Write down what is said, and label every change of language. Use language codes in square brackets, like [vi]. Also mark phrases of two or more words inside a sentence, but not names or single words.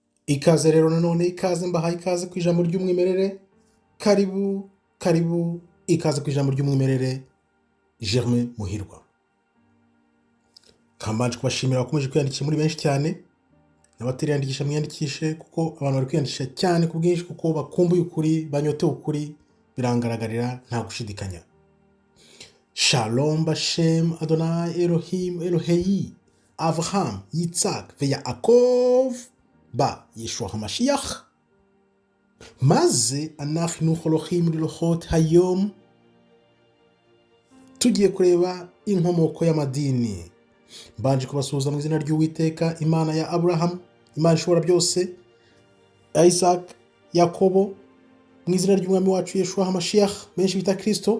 [rw] Ikaze rero nanone ikaze mbahaye ikaze ku ijambo ry'umwimerere, karibu ikaze ku ijambo ry'umwimerere. Germain Muhirwa kambanje kubashimira bakomeje kwiyandikisha muri benshi cyane, n'abatariyandikisha mwiyandikishe kuko abantu bari kwiyandikisha cyane ku bwinshi kuko bakumbuye ukuri, banyotewe ukuri, birangaragarira nta gushidikanya. [he] שלום בשם אדוני אלוהים אלוהי אברהם יצחק יעקב ב ישוע המשיח מזה אנחנו הולכים לראות היום. [rw] Tugiye kureba inkomoko y'amadini. Mbanje kubasuhuza mu izina ry'Uwiteka, Imana ya Abraham, Imana ishobora byose, Isaac, Yakobo, mu izina ry'umwami wacu [he] ישוע המשיח [rw] benshi bita Kristo.